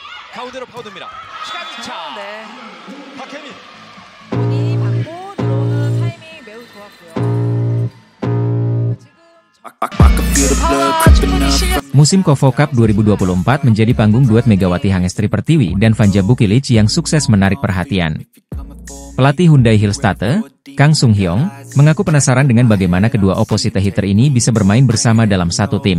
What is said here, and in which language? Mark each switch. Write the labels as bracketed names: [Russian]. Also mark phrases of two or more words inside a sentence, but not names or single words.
[Korean] 가운데로 파고듭니다. 시간차. 네. 박혜민. 본인이 받고 들어오는 타이밍 매우 좋았고요. [Indonesian] Musim KOFO Cup 2024 menjadi panggung duet Megawati Hangestri Pertiwi dan Vanja Bukilic yang sukses menarik perhatian. Pelatih Hyundai Hillstate, Kang Sung Hyong, mengaku penasaran dengan bagaimana kedua opposite hitter ini bisa bermain bersama dalam satu tim.